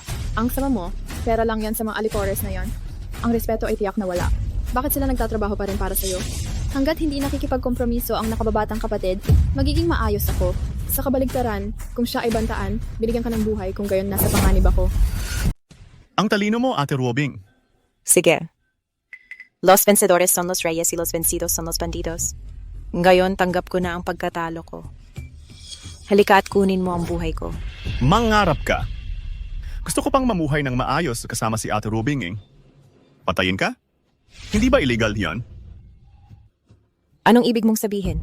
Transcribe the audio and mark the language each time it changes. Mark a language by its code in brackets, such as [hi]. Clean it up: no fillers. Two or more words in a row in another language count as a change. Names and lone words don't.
[tl] Ang sama mo, pera lang yan sa mga alikores na yan. Ang respeto ay tiyak na wala. Bakit sila nagtatrabaho pa rin para sa'yo? Hanggat hindi nakikipagkompromiso ang nakababatang kapatid, magiging maayos ako. Sa kabaligtaran, kung siya ay bantaan, binigyan ka ng buhay kung gayon nasa panganib ako. Ang talino mo, Ate Robing. Sige. [es] Los vencedores son los reyes y los vencidos son los bandidos. [tl] Ngayon, tanggap ko na ang pagkatalo ko. Halika at kunin mo ang buhay ko. Mangarap ka. Gusto ko pang mamuhay ng maayos kasama si Ate Robing, eh. Patayin ka? Hindi ba illegal yan? Anong ibig mong sabihin?